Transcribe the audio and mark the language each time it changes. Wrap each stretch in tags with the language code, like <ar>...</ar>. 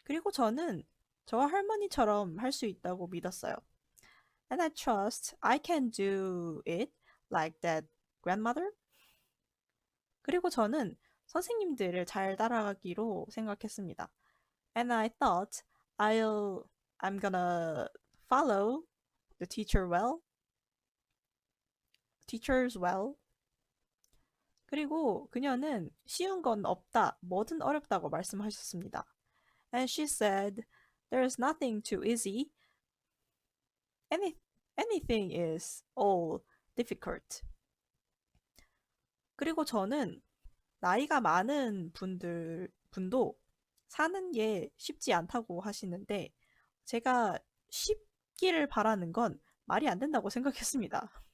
<ko>그리고 저는 저와 할머니처럼 할 수 있다고 믿었어요.</ko> <en>And I trust I can do it like that grandmother.</en> <ko>그리고 저는 선생님들을 잘 따라가기로 생각했습니다.</ko> <en>And I thought I'm gonna follow the teachers well.</en> <ko>그리고 그녀는 쉬운 건 없다, 뭐든 어렵다고 말씀하셨습니다.</ko> <en>And she said, there's nothing too easy. Any, anything is all difficult.</en> <ko>그리고 저는 나이가 많은 분도 사는 게 쉽지 않다고 하시는데 제가 쉽기를 바라는 건 말이 안 된다고 생각했습니다.</ko>